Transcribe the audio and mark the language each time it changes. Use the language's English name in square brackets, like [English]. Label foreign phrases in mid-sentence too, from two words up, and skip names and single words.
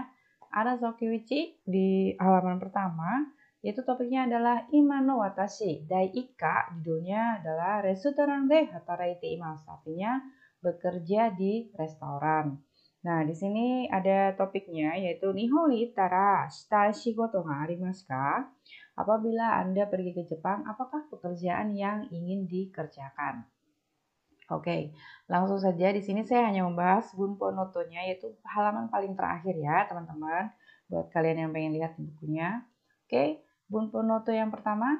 [Indonesian] Ada Sokyuichi di halaman pertama, yaitu topiknya adalah Imano Watashi. Dai Ika, judulnya adalah Restoran de Hataraite Imasu, artinya bekerja di restoran. Nah, di sini ada topiknya yaitu [Japanese] 日本に行ったらした仕事がありますか? [Indonesian] Apabila Anda pergi ke Jepang, apakah pekerjaan yang ingin dikerjakan? Oke, langsung saja di sini saya hanya membahas [Japanese] 文法ノート- [Indonesian] nya yaitu halaman paling terakhir ya teman-teman. Buat kalian yang pengen lihat di bukunya. Oke, [Japanese] 文法ノート [Indonesian] yang pertama.